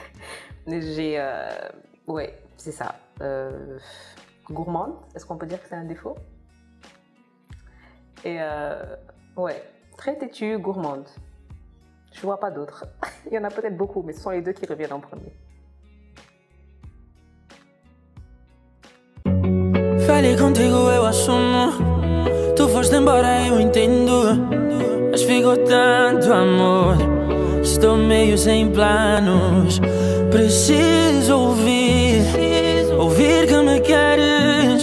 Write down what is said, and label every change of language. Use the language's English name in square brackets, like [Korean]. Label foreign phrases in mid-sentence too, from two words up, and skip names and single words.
[French] Ouais, c'est ça. Gourmande, est-ce qu'on peut dire que c'est un défaut? Et ouais, très têtue, gourmande. Je vois pas d'autres. Il y en a peut-être beaucoup, mais ce sont les deux qui reviennent en premier. [Portuguese] Falei contigo, eu assumo. Tu foste embora, eu entendo. Mas ficou tanto amor. Estou meio sem planos. Preciso ouvir que me queres.